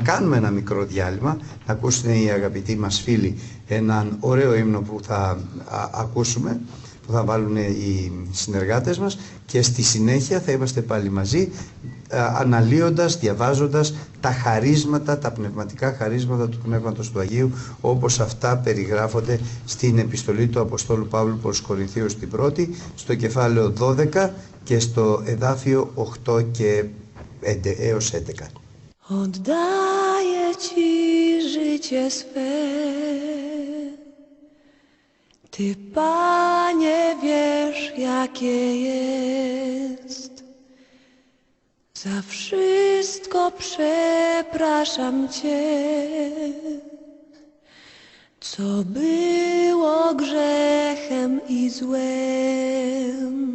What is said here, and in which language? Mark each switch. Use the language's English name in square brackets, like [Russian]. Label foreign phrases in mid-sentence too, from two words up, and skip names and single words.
[Greek] κάνουμε ένα μικρό διάλειμμα, να ακούσουν οι αγαπητοί μας φίλοι έναν ωραίο ύμνο που θα ακούσουμε, που θα βάλουν οι συνεργάτες μας, και στη συνέχεια θα είμαστε πάλι μαζί αναλύοντας, διαβάζοντας τα χαρίσματα, τα πνευματικά χαρίσματα του Πνεύματος του Αγίου, όπως αυτά περιγράφονται στην επιστολή του Αποστόλου Παύλου προς Κορινθίους την πρώτη, στο κεφάλαιο 12 και στο εδάφιο 8 και 5 έως 11. [Polish] Oddaję Ci życie swe, Ty, Panie, wiesz, jakie jest. Za wszystko przepraszam Cię, co było grzechem i złem.